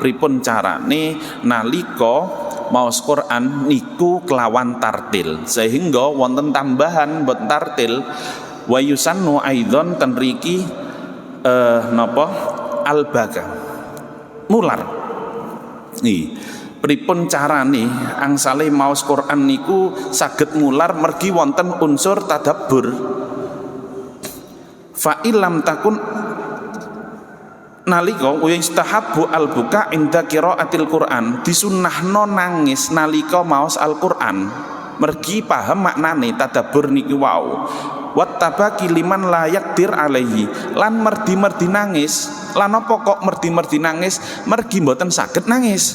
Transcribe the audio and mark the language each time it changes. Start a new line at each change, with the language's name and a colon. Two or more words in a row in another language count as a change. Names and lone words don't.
Javanese: Pripun carane nalika maos Qur'an niku kelawan tartil sehingga wonten tambahan boten tartil
Arabic: ويسن أيضا
Javanese: ten riki napa al-baka mular. Nih, pripun carane angsale maos Quran niku saged mular mergi wonten unsur tadabbur.
Arabic: فإن لم تكن nalika يستحب البكاء عند قراءة القرآن,
Javanese: disunnahno nangis nalika maos Al-Qur'an. Mergi paham maknane tadabbur niki wau.
Arabic: والتباكي لمن لا يقدر عليه,
Javanese: lan merdi-merdi nangis. Lan apa kok merdi-merdi nangis? Mergi mboten saged nangis.